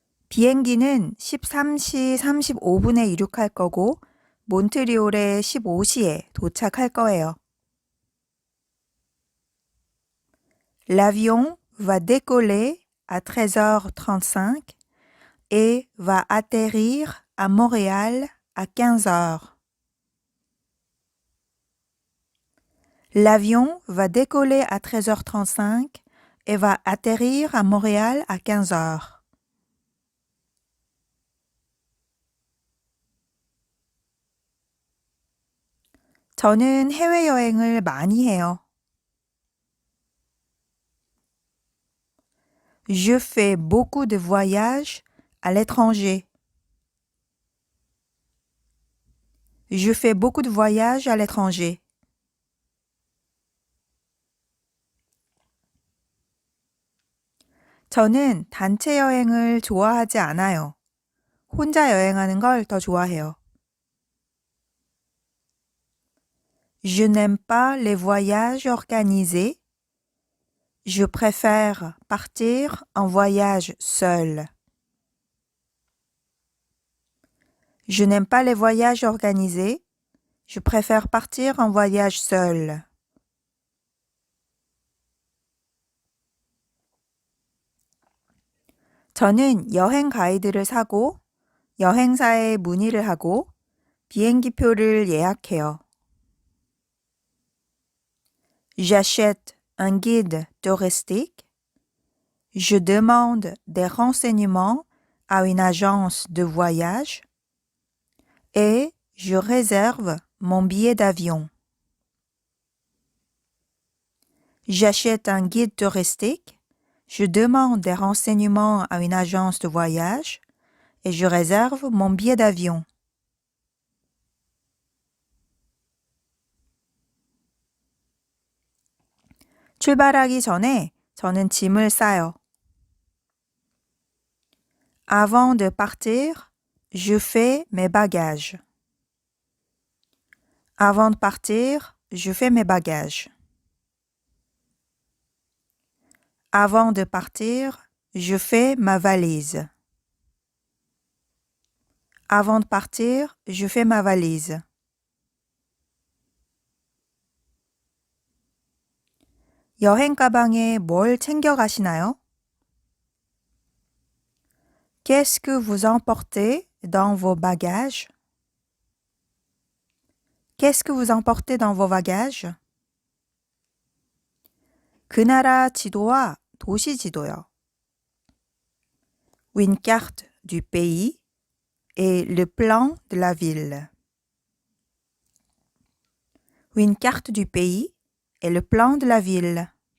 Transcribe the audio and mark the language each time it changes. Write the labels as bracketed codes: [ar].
[ko] 비행기는 13시 35분에 이륙할 거고 몬트리올에 15시에 도착할 거예요. [fr] L'avion va décoller à 13h35 et va atterrir à Montréal à 15h. L'avion va décoller à 13h35 et va atterrir à Montréal à 15h. [ko] 저는 해외여행을 많이 해요. [fr] Je fais beaucoup de voyages à l'étranger. Je fais beaucoup de voyages à l'étranger. [ko] 저는 단체 여행을 좋아하지 않아요. 혼자 여행하는 걸 더 좋아해요. [fr] Je n'aime pas les voyages organisés. Je préfère partir en voyage seul. Je n'aime pas les voyages organisés. Je préfère partir en voyage seul. [ko] 저는 여행 가이드를 사고 여행사에 문의를 하고 비행기표를 예약해요. [fr] J'achète un guide touristique. Je demande des renseignements à une agence de voyage et je réserve mon billet d'avion. J'achète un guide touristique. Je demande des renseignements à une agence de voyage et je réserve mon billet d'avion. [ko] 출발하기 전에 저는 짐을 싸요. [fr] Avant de partir, je fais mes bagages. Avant de partir, je fais mes bagages. Avant de partir, je fais ma valise. Avant de partir, je fais ma valise. [ko] 여행 가방에 뭘 챙겨 가시나요? [fr] Qu'est-ce que vous emportez dans vos bagages? Qu'est-ce que vous emportez dans vos bagages? [ko] 그 나라 지도와 도시 지도요. [fr] Une carte du pays et le plan de la ville. Une carte du pays et le plan de la ville.